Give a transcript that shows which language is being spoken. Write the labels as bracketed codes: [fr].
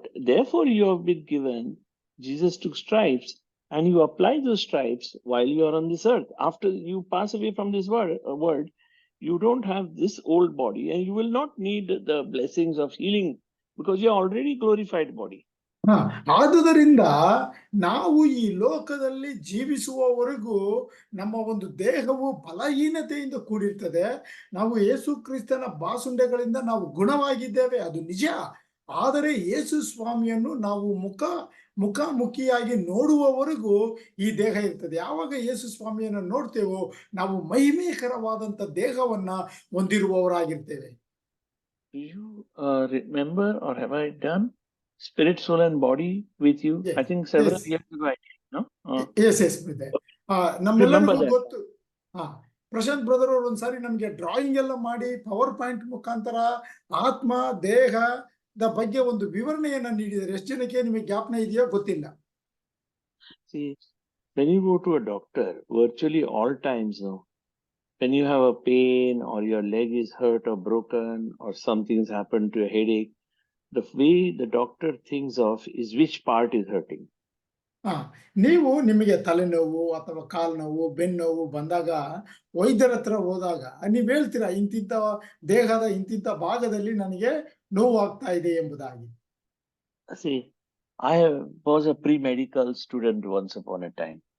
[en] Therefore you have been given, Jesus took stripes and you apply those stripes while you are on this earth. After you pass away from this world, you don't have this old body and you will not need the blessings of healing because you are already glorified body. [kn] ಆದುದರಿಂದ ನಾವು ಈ ಲೋಕದಲ್ಲಿ ಜೀವಿಸುವವರೆಗೂ ನಮ್ಮ ಒಂದು ದೇಹವು ಬಲಹೀನತೆಯಿಂದ ಕೂಡಿರ್ತದೆ. ನಾವು ಯೇಸು ಕ್ರಿಸ್ತನ ಬಾಸುಂಡೆಗಳಿಂದ ನಾವು ಗುಣವಾಗಿದ್ದೇವೆ, ಅದು ನಿಜ. ಆದರೆ ಯೇಸು ಸ್ವಾಮಿಯನ್ನು ನಾವು ಮುಖಾಮುಖಿಯಾಗಿ ನೋಡುವವರೆಗೂ ಈ ದೇಹ ಇರ್ತದೆ. ಯಾವಾಗ ಯೇಸು ಸ್ವಾಮಿಯನ್ನು ನೋಡ್ತೇವೋ ನಾವು ಮಹಿಮೆಕರವಾದಂತ ದೇಹವನ್ನ ಹೊಂದಿರುವವರಾಗಿರ್ತೇವೆ. [en] Do you remember, or have I done spirit, soul and body with you? Yes. I think several Yes. years ago I did, no? [kn] Yes, ನಮ್ಮೆಲ್ಲರಿಗೂ ಗೊತ್ತು. ಪ್ರಶಾಂತ್ ಬ್ರದರ್ ಅವರು ಒಂದ್ಸಾರಿ ನಮ್ಗೆ ಡ್ರಾಯಿಂಗ್ ಎಲ್ಲ ಮಾಡಿ ಪವರ್ ಪಾಯಿಂಟ್ ಮುಖಾಂತರ ಆತ್ಮ ದೇಹದ ಬಗ್ಗೆ ಒಂದು ವಿವರಣೆಯನ್ನ ನೀಡಿದ್ದಾರೆ. ಎಷ್ಟು ಜನಕ್ಕೆ ನಿಮಗೆ ಜ್ಞಾಪನ ಇದೆಯೋ ಗೊತ್ತಿಲ್ಲ. [en] See, when you go to a doctor, virtually all times now, when you have a pain or your leg is hurt or broken or something's happened to a headache, the way the doctor thinks of is which part is hurting. [kn] ನೀವು ನಿಮಗೆ ತಲೆನೋವು ಅಥವಾ ಕಾಲು ನೋವು, ಬೆನ್ನೋವು ಬಂದಾಗ ವೈದ್ಯರ ಹತ್ರ ಹೋದಾಗ ನೀವು ಹೇಳ್ತೀರಾ, ಇಂತಿಂತ ದೇಹದ ಇಂತಿಂತ ಭಾಗದಲ್ಲಿ ನನಗೆ ನೋವು ಆಗ್ತಾ ಇದೆ ಎಂಬುದಾಗಿ. [en] See, I was a pre-medical student once upon a time.